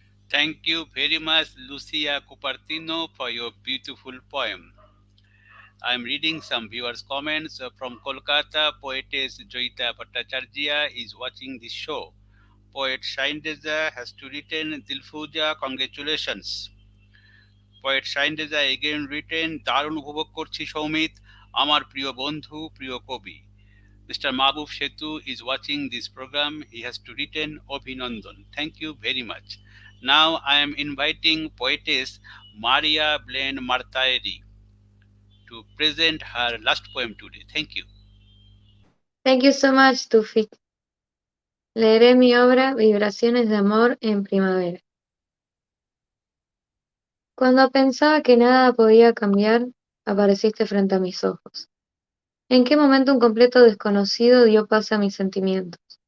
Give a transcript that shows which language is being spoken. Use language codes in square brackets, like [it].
[en] Thank you very much, Lucia Cupertino, for your beautiful poem. I am reading some viewers' comments from Kolkata. Poetess Joyita Bhattacharjia is watching this show. Poet Shaindeza has to written Dilfuza, congratulations. Poet Shaindeza again written [bn] দারুণ উপভোগ করছি সৌমিত আমার প্রিয় বন্ধু প্রিয় কবি. [en] Mr. Mahbub Shetu is watching this program. He has to written Obhinandan. Thank you very much. Now I am inviting poetess Maria Belen Martire to present her last poem today. Thank you. Thank you so much, Toufiq. [es] Leeré mi obra Vibraciones de amor en primavera. Cuando pensaba que nada podía cambiar, apareciste frente a mis ojos. ¿En qué momento un completo desconocido dio paso a mis sentimientos?